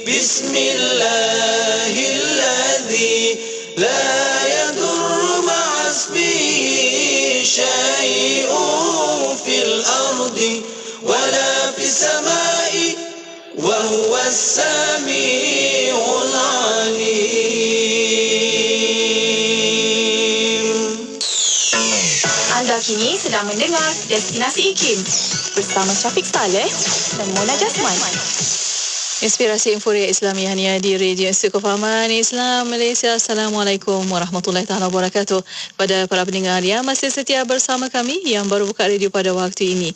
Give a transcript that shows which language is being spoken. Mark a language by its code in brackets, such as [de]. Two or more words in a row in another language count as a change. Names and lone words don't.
[ar] بسم الله الذي لا يضر مع اسمه شيء في الأرض ولا في السماء وهو السميع العليم. [ms] Anda kini sedang mendengar Destinasi IKIM bersama Syafiq Saleh dan Mona Jasman. Inspirasi Euforia Islamiah di Radio Institut Kefahaman Islam Malaysia. [ar] السلام عليكم ورحمة الله تعالى وبركاته. [ms] Pada para pendengar yang masih setia bersama kami yang baru buka radio pada waktu ini.